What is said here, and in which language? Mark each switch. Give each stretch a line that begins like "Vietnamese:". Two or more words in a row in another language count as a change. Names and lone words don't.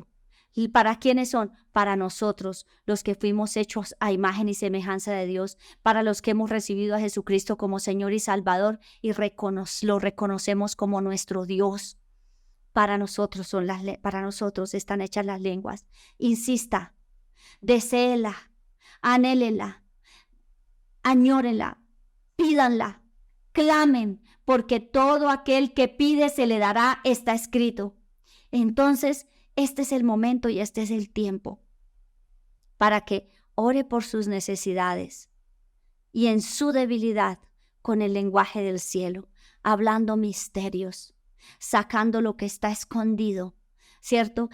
Spanish: ¿Y para quiénes son? Para nosotros, los que fuimos hechos a imagen y semejanza de Dios, para los que hemos recibido a Jesucristo como Señor y Salvador y lo reconocemos como nuestro Dios. Para nosotros están hechas las lenguas. Insista, deséela, anhélela, añórenla, pídanla, clamen, porque todo aquel que pide se le dará, está escrito. Entonces, este es el momento y este es el tiempo para que ore por sus necesidades y en su debilidad con el lenguaje del cielo, hablando misterios, sacando lo que está escondido, ¿cierto?